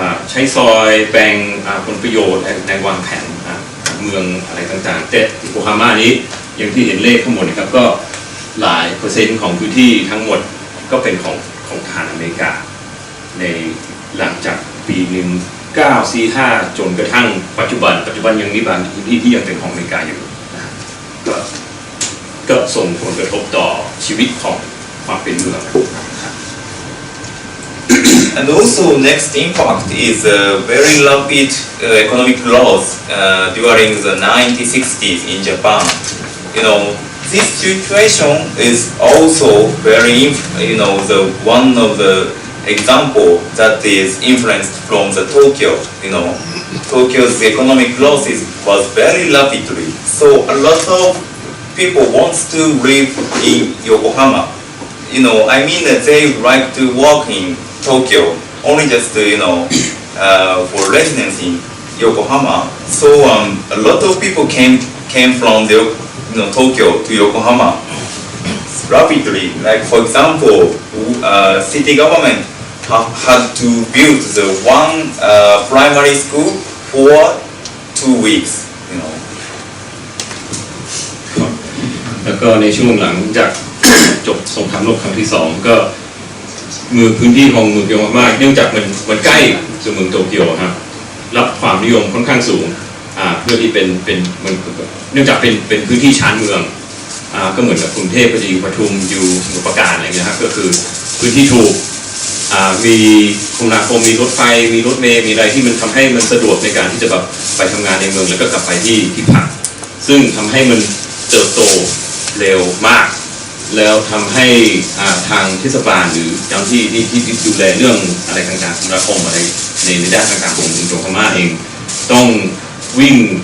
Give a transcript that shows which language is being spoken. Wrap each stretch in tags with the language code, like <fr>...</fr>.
<th>ใช้ซอยแบ่งผลประโยชน์ในวางแผนเมืองอะไรต่างๆแต่โยโกฮาม่านี้อย่างที่เห็นเลขข้างบนนะครับก็หลายเปอร์เซ็นต์ของพื้นที่ทั้งหมดก็เป็นของทหารอเมริกาในหลังจากปี1945จนกระทั่งปัจจุบันยังมีบางพื้นที่ที่ยังเป็นของอเมริกาอยู่นะก็ส่งผลกระทบต่อชีวิตของความเป็นเมือง</th> <en>And also next impact is very rapid economic growth during the 1960s in Japan. This situation is also very, one of the example that is influenced from the Tokyo. Tokyo's economic growth was very rapidly. So a lot of people wants to live in Yokohama. I mean that they like to work in Tokyo, only just for residence in Yokohama. So a lot of people came from Tokyo to Yokohama rapidly. Like for example, city government had to build the one primary school for 2 weeks.</en> <th>แล้วก็ในช่วงหลังจากจบสงครามโลกครั้งที่2ก็พื้นที่ของเมืองโยโกฮาม่าเนื่องจากมันใกล้สู่เมืองโตเกียวครับรับความนิยมค่อนข้างสูงเพื่อที่เป็น เนื่องจากเป็นพื้นที่ชานเมืองก็เหมือนกับกรุงเทพก็จะอยู่ปทุมอยู่สมุทรปราการอะไรอย่างเงี้ยครับก็คือพื้นที่ถูกมีคมนาคมมีรถไฟมีรถเมล์มีอะไรที่มันทำให้มันสะดวกในการที่จะแบบไปทำงานในเมืองแล้วก็กลับไปที่พักซึ่งทำให้มันเติบโตเร็วมากแล้วทำให้ทางเทศบาลหรือเจ้าหน้าที่ที่ดูแลเรื่องอะไรต่างๆคมนาคมอะไรในด้านต่างๆของเมืองโยโกฮาม่าเองต้องวิ่ง</th>